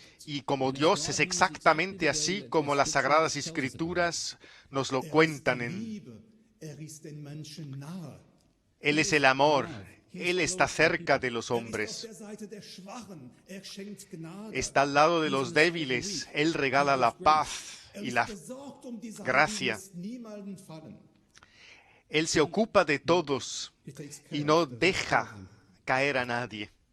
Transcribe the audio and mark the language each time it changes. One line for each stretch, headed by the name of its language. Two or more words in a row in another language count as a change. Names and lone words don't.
Spanish: Y como Dios es exactamente así como las Sagradas Escrituras nos lo
German: Er ist
Spanish: cuentan
German: die
Spanish: en...
German: Liebe. Er ist den Menschen nahe.
Spanish: Él es el amor, Él está cerca de los hombres. Está al lado de los débiles. Él regala la paz y la gracia. Él se ocupa de todos y no deja caer a nadie.